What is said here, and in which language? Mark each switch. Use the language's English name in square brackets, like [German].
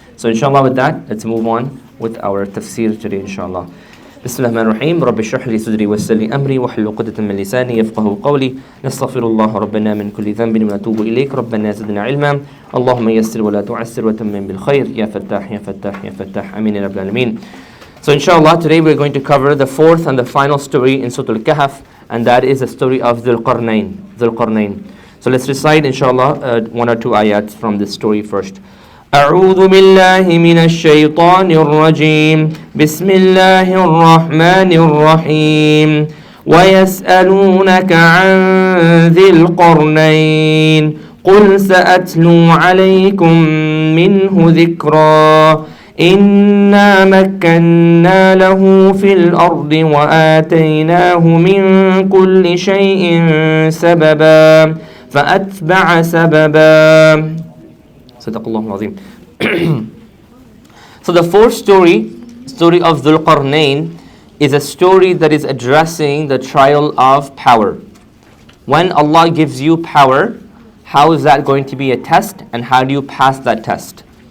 [English] So inshallah with that, let's move on with our tafsir today inshallah. [Arabic] بسم الله الرحمن الرحيم رب اشرح لي صدري ويسر لي امري واحلل عقدة من لساني يفقهوا قولي نستغفر الله ربنا من كل ذنب ونتوب اليك ربنا زدنا علما اللهم يسر ولا تعسر وتمم بالخير يا فتاح يا فتاح يا فتاح امين يا رب العالمين. [English] So inshallah today we're going to cover the fourth and the final story in Surah Al-Kahf, and that is the story of Dhul Qarnayn. So let's recite inshallah one or two ayats from this story first. [Arabic] أعوذ بالله من الشيطان الرجيم بسم الله الرحمن الرحيم ويسألونك عن ذي القرنين قل سأتلو عليكم منه ذكرا إنا مكنا له في الأرض وآتيناه من كل شيء سببا فأتبع سببا. Sadaqallahu al-Azim. [English] So the fourth story of Dhul Qarnayn, is a story that is addressing the trial of power. When Allah gives you power, how is that going to be a test, and how do you pass that test?